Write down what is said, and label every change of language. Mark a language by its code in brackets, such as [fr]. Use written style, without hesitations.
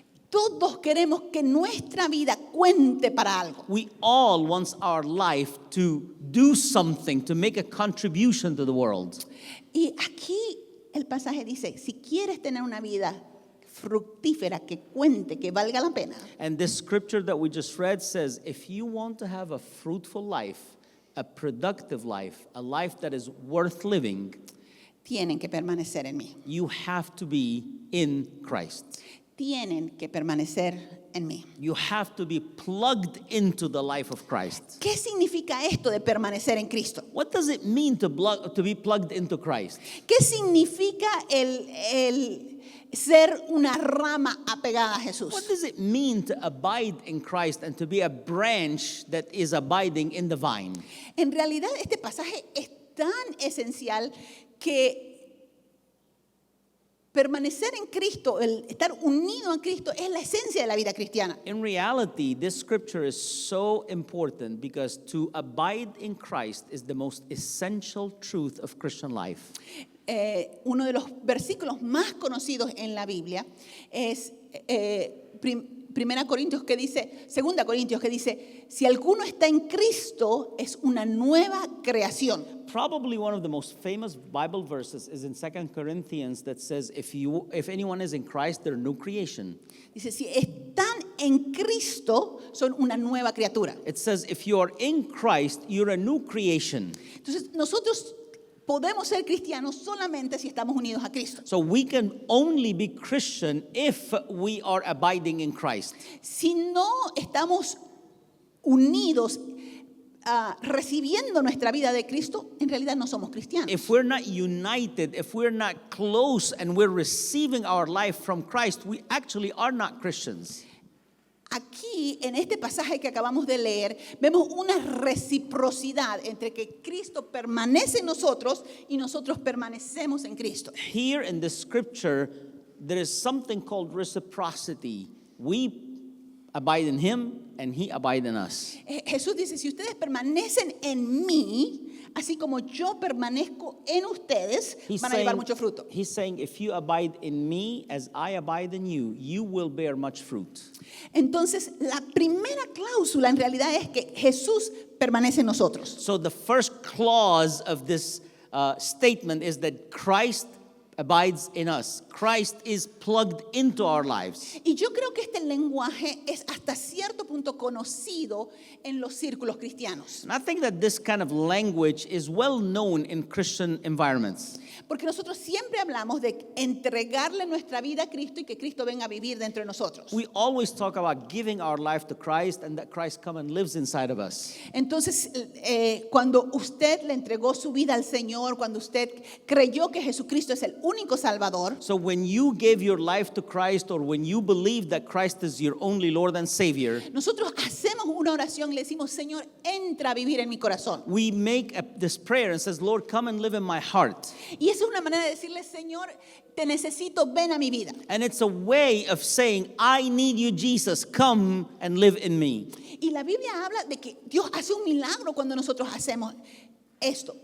[es] Todos queremos que nuestra vida cuente para algo. [en] We all want our life to do something, to make a contribution to the world. [es] Y aquí el pasaje dice, si quieres tener una vida fructífera, que cuente, que valga la pena, [en] And this scripture that we just read says, if you want to have a fruitful life, a productive life, a life that is worth living, [es] tienen que permanecer en mí. [en] you have to be in Christ. [es] Tienen que permanecer en mí. [en] You have to be plugged into the life of Christ. [es] ¿Qué significa esto de permanecer en Cristo? [en] What does it mean to be plugged into Christ? [es] ¿Qué significa el ser una rama apegada a Jesús? [en] What does it mean to abide in Christ and to be a branch that is abiding in the vine? [es] En realidad este pasaje es tan esencial que permanecer en Cristo, el estar unido a Cristo es la esencia de la vida cristiana. [en] In reality, this scripture is so important because to abide in Christ is the most essential truth of Christian life. [es] Uno de los versículos más conocidos en la Biblia es 2 Corintios que dice, si alguno está en Cristo es una nueva creación. [en] Probably one of the most famous Bible verses is in 2 Corinthians that says, if anyone is in Christ, they're a new creation. [es] Dice, si están en Cristo, son una nueva criatura. [en] It says, if you are in Christ, you're a new creation. [es] Entonces, nosotros podemos ser cristianos solamente si estamos unidos a Cristo. [en] So we can only be Christian if we are abiding in Christ. [es] Si no estamos unidos recibiendo nuestra vida de Cristo, en realidad no somos cristianos. [en] If we're not united, if we're not close and we're receiving our life from Christ, we actually are not Christians. [es] Aquí, en este pasaje que acabamos de leer, vemos una reciprocidad entre que Cristo permanece en nosotros y nosotros permanecemos en Cristo. [en] Here in the scripture, there is something called reciprocity. We abide in Him and He abide in us. [es] Jesús dice, si ustedes permanecen en mí, así como yo permanezco en ustedes, van a llevar mucho fruto. [en] he's saying, if you abide in me as I abide in you, you will bear much fruit. [es] Entonces, la primera cláusula en realidad es que Jesús permanece en nosotros. [en] So the first clause of this statement is that Christ abides in us. Christ is plugged into our lives. [es] Y yo creo que este lenguaje es hasta cierto punto conocido en los círculos cristianos. [en] And I think that this kind of language is well known in Christian environments. [es] Porque nosotros siempre hablamos de entregarle nuestra vida a Cristo y que Cristo venga a vivir dentro de nosotros. [en] We always talk about giving our life to Christ and that Christ come and lives inside of us. [es] Entonces, cuando usted le entregó su vida al Señor, cuando usted creyó que Jesucristo es el único Salvador, [en] So when you gave your life to Christ or when you believe that Christ is your only Lord and Savior, [es] nosotros hacemos una oración y le decimos, Señor, entra a vivir en mi corazón. [en] we make this prayer and says, Lord, come and live in my heart. [es] Y esa es una manera de decirle, Señor, te necesito, ven a mi vida. [en] And it's a way of saying, I need you, Jesus, come and live in me. [es] Y la Biblia habla de que Dios hace un milagro cuando nosotros hacemos esto.